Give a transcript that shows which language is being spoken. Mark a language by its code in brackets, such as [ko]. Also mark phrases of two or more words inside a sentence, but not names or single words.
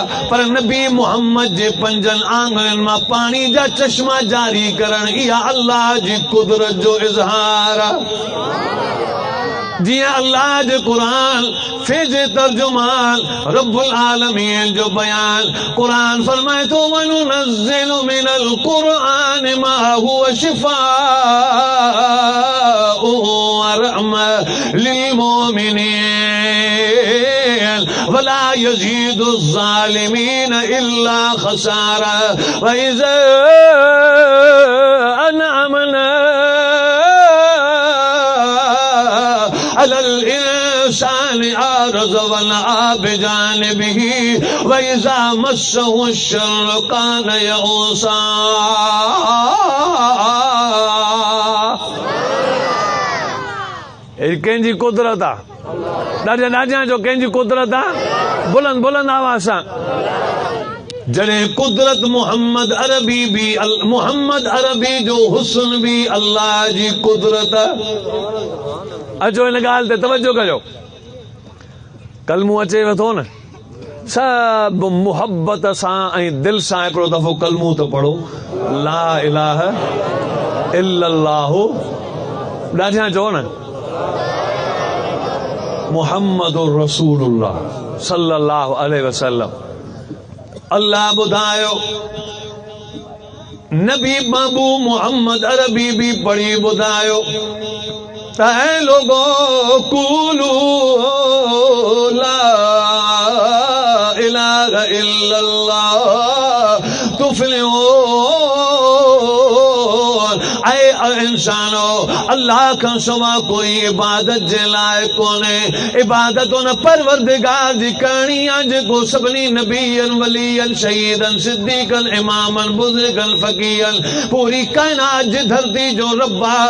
[sd] पर नबी मोहम्मद जे पंजनि आंगुरनि मां पाणी जा चश्मा जारी करण इहा अल्लाह जी कुदरत जो इज़हार आहे। जिया अल्लाह जे कुरान फेजे तर्जुमान रब्बुल आलमीन जो बयान। कुरान फरमाए तो [ar] وننزل من القرآن ما هو شفاء ورحمة للمؤمنين ولا يزيد الظالمين إلا خسارا وإذا أنعمنا على الإنسان أعرض ونأى بجانبه وإذا مسه الشر كان يئوسا. [sd] कंहिंजी कुदरत आहे, ॾाढा जो कंहिंजी कुदरत आहे। बुलंद बुलंद आवाज़ सां जॾहिं कुदरत मोहम्मद अरबी जो हुस्न बि अल्लाह जी कुदरत। अचो हिन ॻाल्हि ते तवजो कजो। कलमो अचेव थो न, सब मुहब्बत सां ऐं दिल सां हिकिड़ो दफ़ो कलमू तो पढ़ो, [ar] لا إله إلا الله, [sd] ॾाढियां चओ न, [ar] محمد رسول الله صلى الله عليه وسلم. [sd] अल्लाह ॿुधायो, नबी बाबू मोहम्मद अरबी भी पढ़ी ॿुधायो त ऐ लोगो [ar] قولوا لا إله إلا الله تفلحون. [sd] ऐ इंसानो, अल्लाह का सवा कोई इबादत जे लाइ कोने। इबादत उन परवरदिगार जी करणी आहे जेको सभिनी नबीयन, वलीयन, शहीदन, सिद्दीकन, इमामन, बुज़ुर्गन, फ़क़ीहन, पूरी कायनात जी धरती जो रब आहे।